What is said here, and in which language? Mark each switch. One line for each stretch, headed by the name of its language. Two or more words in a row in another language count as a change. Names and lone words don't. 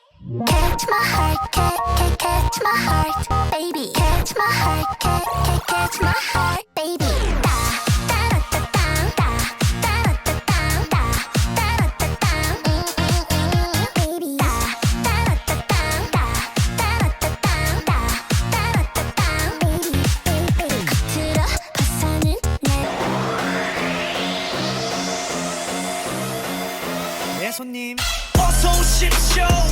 English: Catch my heart, catch my heart, baby. Catch my heart, catch my heart, baby. Da da da da da da da da da da da da, baby. Da da da da da da da da da, baby, baby.
Korean: 겉으로 봐서는 내 네 손님 어서 오십시오.